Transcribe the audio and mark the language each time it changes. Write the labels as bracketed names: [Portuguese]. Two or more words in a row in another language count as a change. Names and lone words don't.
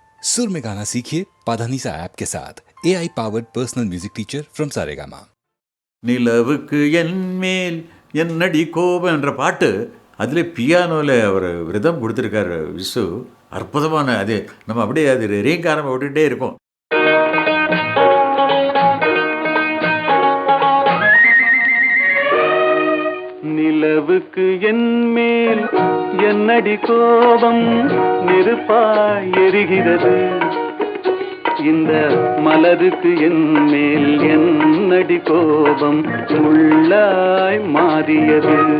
[Hindi] सुर में गाना सीखिए पाधानीसा ऐप के साथ [English] AI powered personal music teacher from [Hindi] सारेगामा। [Tamil] நிலவுக்கு என்மேல் என்னடி கோபம் என்ற பாட்டு அதில் பியானோவில் அவர் ரிதம் கொடுத்துருக்காரு விசு. அற்புதமான அது நம்ம அப்படியே அது ரீங்காரம் விட்டுகிட்டே இருப்போம். நிலவுக்கு என்மேல் என்னடி கோபம் நெருப்பாய் எரிகிறது, இந்த மலருக்கு என்மேல் என்னடி கோபம் முள்ளாய் மாறியது.